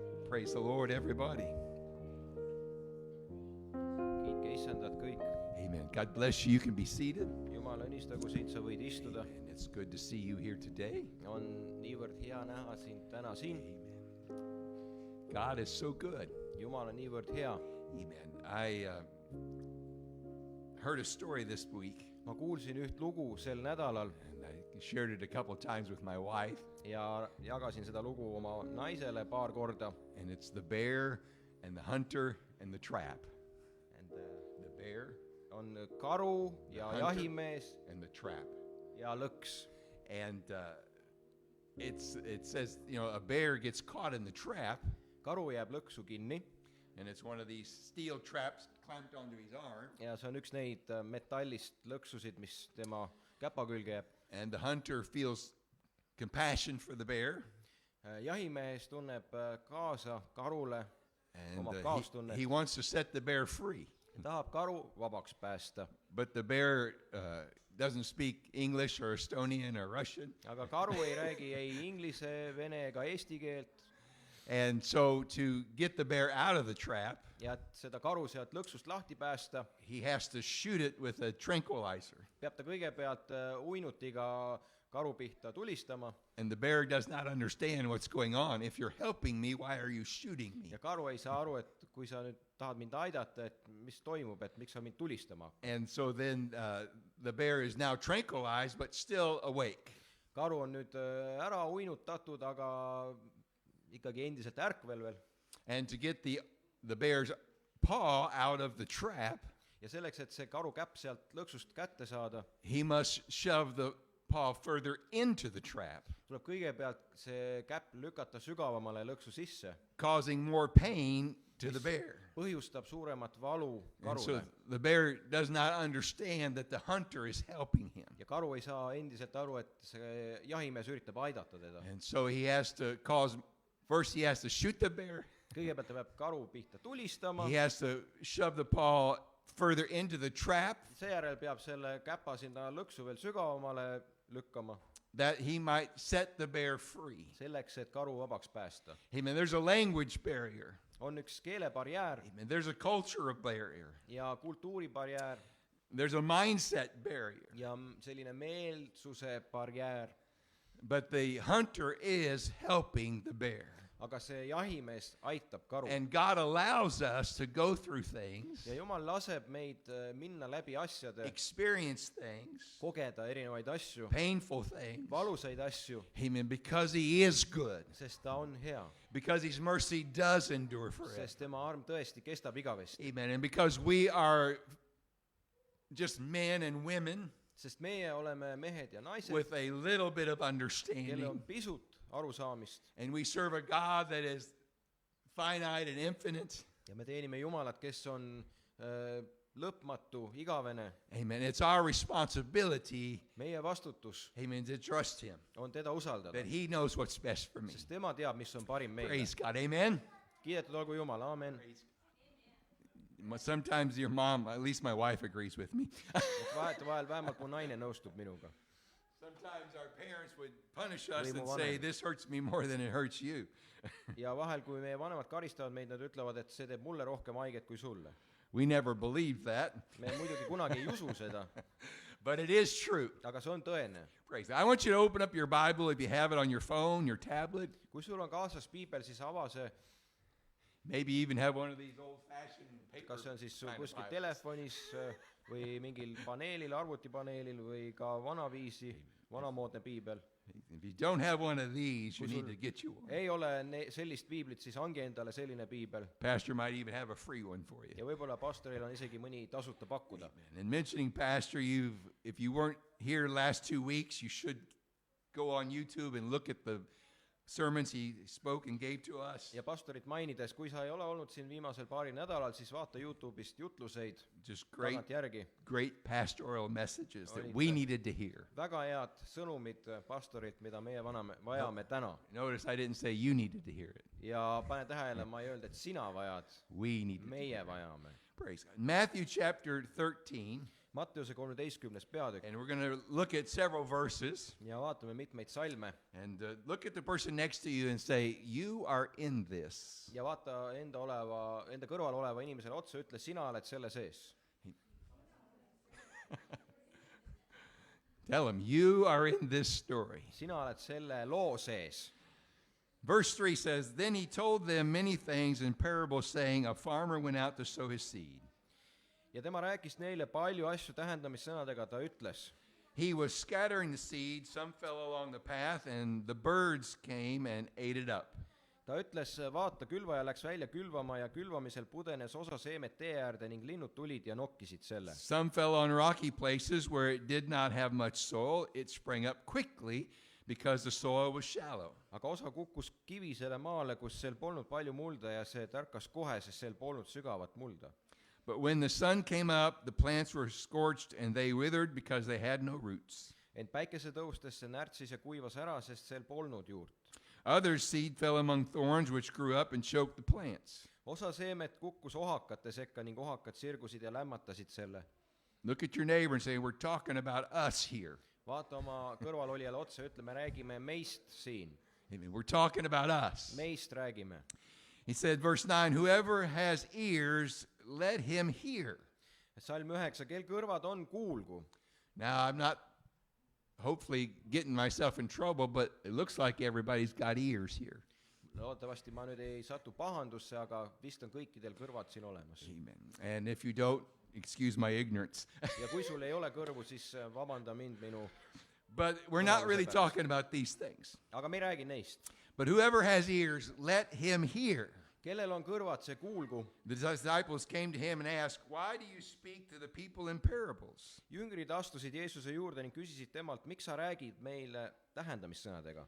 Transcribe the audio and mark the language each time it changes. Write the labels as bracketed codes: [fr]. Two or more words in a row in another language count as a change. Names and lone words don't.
[en] Praise the Lord, everybody. [et] kiitke issandat kõik. [en] Amen. God bless you. You can be seated. [et] Jumal õnnistagu sind, sa võid istuda. [en] And it's good to see you here today. [et] On niivõrd hea näha sind täna siin. [en] Amen. God is so good. [et] Jumal on niivõrd hea. [en] Amen. I heard a story this week, [et] Ma kuulsin üht lugu sel nädalal [en] and I shared it a couple of times with my wife. [et] ja jagasin seda lugu oma naisele paar korda. [en] And it's the bear and the hunter and the trap. And, The bear [et] on karu ja [en] Hunter. [et] jahimees [en] and the trap. [et] ja lõks. [en] And it says, you know, a bear gets caught in the trap, [et] Karu jääb lõksu kinni [en] and it's one of these steel traps clamped onto his arm. [et] ja see on üks neid metallist lõksusid, mis tema käpa külge jääb. [en] And the hunter feels compassion for the bear, [et] Jahimees tunneb kaasa karule, [en] and [et] Omab kaastunnet. [en] he wants to set the bear free. [et] tahab karu vabaks päästa. [en] But the bear doesn't speak English or Estonian or Russian. [et] Aga karu ei räägi ei inglise, vene ega eesti keelt [en] And so to get the bear out of the trap, [et] ja et seda karu sealt lõksust lahti päästa, [en] he has to shoot it with a tranquilizer. [et] peab ta kõigepealt uinutiga karu pihta tulistama [en] And the bear does not understand what's going on. If you're helping me, why are you shooting me? [et] ja karu ei saa aru, et kui sa nüüd tahad mind aidata, et mis toimub, et miks sa mind tulistama hakkad. [en] And so then the bear is now tranquilized but still awake. [et] Karu on nüüd ära uinutatud, aga ikkagi endiselt ärkvel veel. [en] And to get the bear's paw out of the trap, [et] Ja selleks, et see karu käpp sealt lõksust kätte saada, [en] he must shove the paw further into the trap, [et] tuleb kõigepealt see käpp lükata sügavamale lõksu sisse, [en] causing more pain to the bear. [et] põhjustab suuremat valu [en] And so [et] karule. [en] the bear does not understand that the hunter is helping him. [et] Ja karu ei saa endiselt aru, et see jahimees üritab aidata teda. [en] And so he has to first he has to shoot the bear. [et] Kõigepealt ta peab karu pihta tulistama, [en] He has to shove the paw further into the trap [et] seejärel peab selle käpa sinna lõksu veel sügavamale lükkama, [en] that he might set the bear free. [et] selleks, et karu vabaks päästa. [en] Amen. There's a language barrier. [et] On üks keelebarjäär [en] Amen. There's a culture barrier. [et] ja kultuuribarjäär [en] There's a mindset barrier. [et] ja selline meelsuse barjäär, [en] But the hunter is helping the bear. [et] aga see jahimees aitab karu. [en] And God allows us to go through things, [et] Ja Jumal laseb meid minna läbi asjade, [en] experience things, [et] kogeda erinevaid asju, [en] painful things. [et] valusaid asju, [en] Amen. Because he is good. [et] sest ta on hea, [en] Because his mercy does endure forever. [et] sest tema arm tõesti kestab igavesti. [en] Amen. And because we are just men and women [et] Sest meie oleme mehed ja naised, [en] with a little bit of [et] kellel [en] understanding, [et] on pisut arusaamist [en] and we serve a God that is finite and infinite. [et] ja me teenime Jumalat, kes on lõpmatu, igavene. [en] Amen. It's our responsibility, [et] Meie vastutus [en] amen, to trust him, [et] on teda usaldada, [en] that he knows what's best for me. [et] sest tema teab, mis on parim meile. [en] Praise God. Amen. [et] Kiidetud olgu Jumal, aamen. [en] Sometimes your mom, at least my wife, agrees with me. [et] Vahetevahel vähemalt mu naine nõustub minuga. [en] Sometimes our parents would punish us [et] Või mu [en] and say, [et] vanem. [en] this hurts me more than it hurts you. [et] Ja vahel, kui meie vanemad karistavad meid, nad ütlevad, et see teeb mulle rohkem haiget kui sulle. [en] We never believed that, [et] Me muidugi kunagi ei usu seda, [en] but it is true. [et] aga see on tõene. [en] Praise God. I want you to open up your Bible if you have it on your phone, your tablet. [et] Kui sul on kaasas piibel, siis ava see, [en] Maybe even have one of these old-fashioned paper [et] kas see on siis sul [en] kind of [et] kuskil [en] Bibles. [et] telefonis või mingil paneelil, arvutipaneelil või ka vanaviisi, vanamoodne piibel. [en] If you don't have one of these, you [et] Kui [en] need [et] sul [en] to get you one. [et] ei ole sellist piiblit, siis hangi endale selline piibel. [en] Pastor might even have a free one for you. [et] Ja võib-olla pastoril on isegi mõni tasuta pakkuda. [en] And mentioning Pastor, if you weren't here last 2 weeks, you should go on YouTube and look at the sermons he spoke and gave to us. [et] Ja pastorit mainides, kui sa ei ole olnud siin viimasel paaril nädalal, siis vaata YouTube'ist jutluseid [en] Just great, [et] tagant järgi. [en] great pastoral messages that [et] Olid [en] we [et] ta- [en] needed to hear. [et] Väga head sõnumid pastorilt, mida meie vajame täna. [en] Notice I didn't say you needed to hear it. [et] Ja pane tähele, ma ei öelnud, et sina vajad, [en] We needed to [et] meie [en] hear it. [et] vajame. [en] Praise God. Matthew chapter 13, [et] Matteuse 13. peatükk [en] And we're going to look at several verses. [et] ja vaatame mitmeid salme [en] And look at the person next to you and say, you are in this. [et] ja vaata enda kõrval oleva inimesele otsa, ütle, sina oled selle sees. [en] Tell him, you are in this story. [et] Sina oled selle loo sees. [en] Verse 3 says, then he told them many things in parables, saying, a farmer went out to sow his seed. [et] Ja tema rääkis neile palju asju tähendamissõnadega, ta ütles. [en] He was scattering the seed, some fell along the path, and the birds came and ate it up. [et] Ta ütles, vaata, külvaja läks välja külvama ja külvamisel pudenes osa seemet tee äärde ning linnud tulid ja nokkisid selle. [en] Some fell on rocky places where it did not have much soil. It sprang up quickly because the soil was shallow. [et] Aga osa kukkus kivisele maale, kus seal polnud palju mulda ja see tärkas kohe, sest seal polnud sügavat mulda. [en] But when the sun came up, the plants were scorched and they withered because they had no roots. [et] Ent päikese tõustes see närtsis ja kuivas ära, sest seal polnud juurt. [en] Others' seed fell among thorns, which grew up and choked the plants. [et] Osa seemet kukkus ohakate sekka ning ohakad sirgusid ja lämmatasid selle. [en] Look at your neighbor and say, we're talking about us here. [et] Vaata oma kõrvalolijale otsa ja ütle, me räägime meist siin. [en] Amen. We're talking about us. [et] Meist räägime. [en] He said, verse 9, whoever has ears, let him hear. [et] Salm 9, kel kõrvad on, kuulgu. [en] Now, I'm not hopefully getting myself in trouble, but it looks like everybody's got ears here. [et] Loodetavasti ma nüüd ei satu pahandusse, aga vist on kõikidel kõrvad siin olemas. [en] Amen. And if you don't, excuse my ignorance. [et] Ja kui sul ei ole kõrvu, siis vabanda mind minu. [en] But we're not really talking about these things. [et] Aga me ei räägi neist. [en] But whoever has ears, let him hear. [et] Kellel on kõrvad, see kuulgu. [en] The disciples came to him and asked, why do you speak to the people in parables? [et] Jüngrid astusid Jeesuse juurde ning küsisid temalt, miks sa räägid meile tähendamissõnadega?